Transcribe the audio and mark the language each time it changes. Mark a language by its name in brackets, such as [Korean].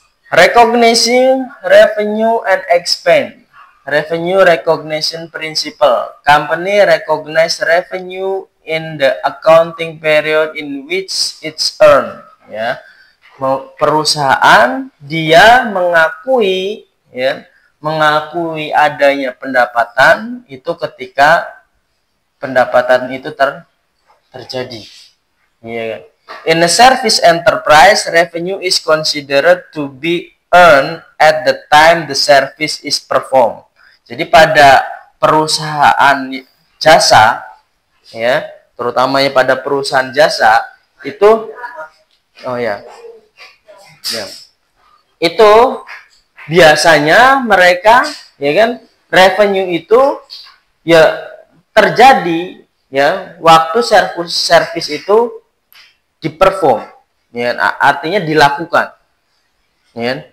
[English] Recognizing revenue and expense. Revenue recognition principle. Company recognize revenue in the accounting period in which it's earned. [Indonesian] Ya, perusahaan dia mengakui mengakui adanya pendapatan itu ketika pendapatan itu terjadi. Ya. [English] In a service enterprise, revenue is considered to be earned at the time the service is performed. [Indonesian] Jadi pada perusahaan jasa, ya, terutamanya pada perusahaan jasa itu, itu biasanya mereka, ya kan, revenue itu ya terjadi ya waktu service itu diperform, ya, artinya dilakukan, ya.